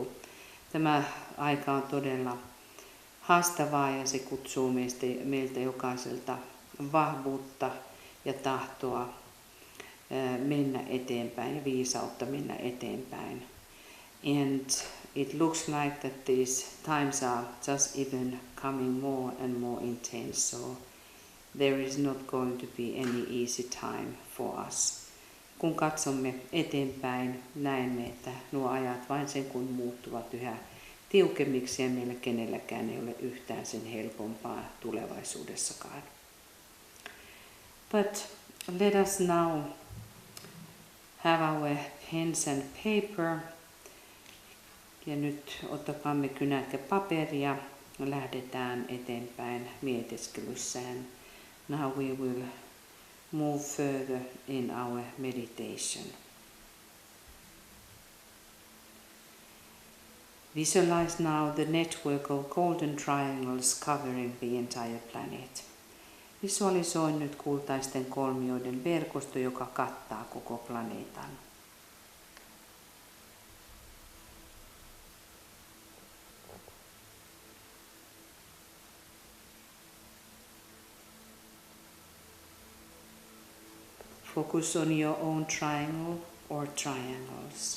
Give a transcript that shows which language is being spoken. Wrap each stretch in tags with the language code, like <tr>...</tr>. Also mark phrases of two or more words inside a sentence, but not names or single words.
<fi>Tämä aika on todella haastavaa, ja se kutsuu meiltä jokaiselta vahvuutta ja tahtoa mennä eteenpäin ja viisautta mennä eteenpäin.</fi> <en>And it looks like that these times are just even coming more and more intense, so there is not going to be any easy time for us.</en> <fi>Kun katsomme eteenpäin, näemme, että nuo ajat vain sen kun muuttuvat yhä tiukemmiksi, ja meillä kenelläkään ei ole yhtään sen helpompaa tulevaisuudessakaan.</fi> <en>But let us now have our pens and paper.</en> <fi>Ja nyt ottakaamme kynät ja paperia ja lähdetään eteenpäin mietiskelyssään.</fi> <en>Now we will move further in our meditation. Visualize now the network of golden triangles covering the entire planet.</en> <fi>Visualisoi nyt kultaisten kolmioiden verkosto, joka kattaa koko planeetan.</fi> <en>Focus on your own triangle or triangles.</en>